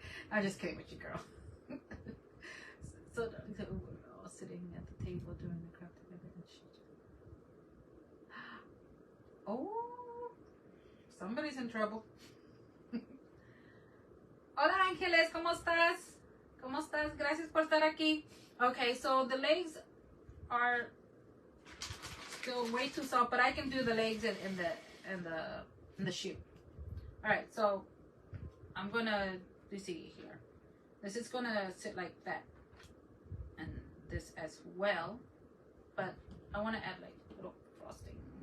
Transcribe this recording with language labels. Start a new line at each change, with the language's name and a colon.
English: I'm just kidding with you, girl. So sitting at the table doing the craft together and shit. Oh, somebody's in trouble.
Spanish: Hola, Ángeles, ¿cómo estás? ¿Cómo estás? Gracias por estar aquí.
English: Okay, so the legs are still way too soft, but I can do the legs in the shoe. All right, so I'm gonna, you see here, this is gonna sit like that, and this as well, but I want to add like a little frosting.